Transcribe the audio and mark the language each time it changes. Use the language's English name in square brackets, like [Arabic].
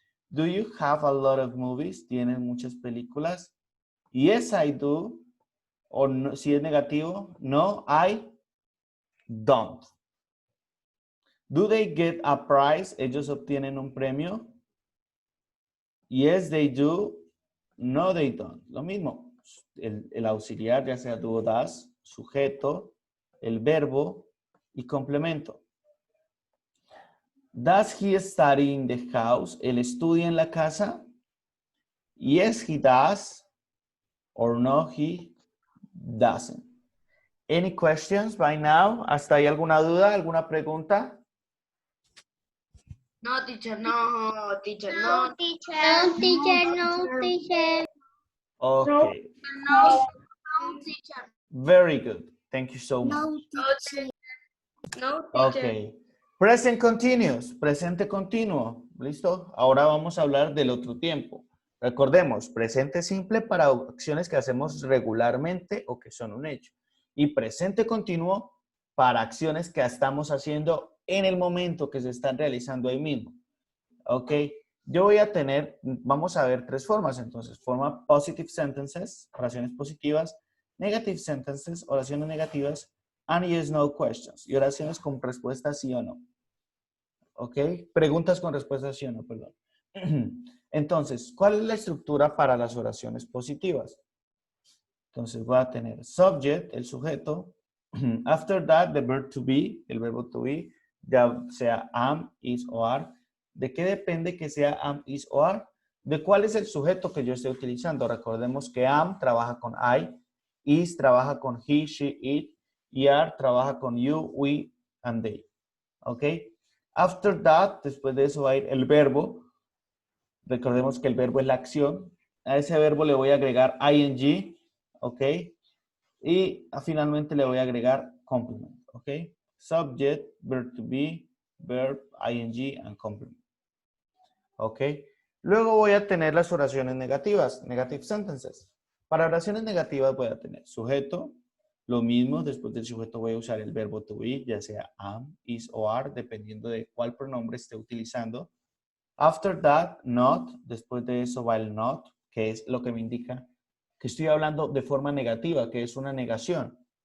[English] Do you have a lot of movies? [Spanish] ¿Tienen muchas películas? [English] Yes, I do. [Spanish] O no, si es negativo, no, [English] I don't. Do they get a prize? [Spanish] ¿Ellos obtienen un premio? [English] Yes, they do. No, they don't. [Spanish] Lo mismo. El auxiliar, ya sea do o das, sujeto, el verbo y complemento. [English] Does he study in the house? [Spanish] ¿Él estudia en la casa? [English] Yes, he does. Or no, he doesn't. Any questions by now? [Spanish] ¿Hasta ahí alguna duda, alguna pregunta? [English] No, teacher, no, teacher, no. No, teacher, no, teacher. Okay, No, teacher. very good. Thank you so much. No, teacher. No, teacher. Okay. Present continuous, [Spanish] presente continuo. ¿Listo? Ahora vamos a hablar del otro tiempo. Recordemos, presente simple para acciones que hacemos regularmente o que son un hecho. Y presente continuo para acciones que estamos haciendo en el momento que se están realizando ahí mismo. Ok. Yo voy a tener, vamos a ver tres formas entonces. Forma positive sentences, oraciones positivas, negative sentences, oraciones negativas, [English] and yes, no questions. [Spanish] Y oraciones con respuesta sí o no. ¿Ok? Preguntas con respuesta sí o no, perdón. Entonces, ¿cuál es la estructura para las oraciones positivas? Entonces voy a tener subject, el sujeto. [English] After that, the verb to be, [Spanish] el verbo to be, ya sea am, is o are. ¿De qué depende que sea am, is o are? ¿De cuál es el sujeto que yo estoy utilizando? Recordemos que am trabaja con I, is trabaja con he, she, it, y are trabaja con you, we, and they. ¿Ok? [English] After that, [Spanish] después de eso va a ir el verbo. Recordemos que el verbo es la acción. A ese verbo le voy a agregar ing, ¿ok? Y finalmente le voy a agregar complement, ¿ok? [English] Subject, verb to be, verb, ing, and complement. ¿Ok? [Spanish] Luego voy a tener las oraciones negativas, negative sentences. Para oraciones negativas voy a tener sujeto, lo mismo, después del sujeto voy a usar el verbo to be, ya sea am, is o are, dependiendo de cuál pronombre esté utilizando. [English] After that, not, [Spanish] después de eso va el not, que es lo que me indica que estoy hablando de forma negativa, que es una negación.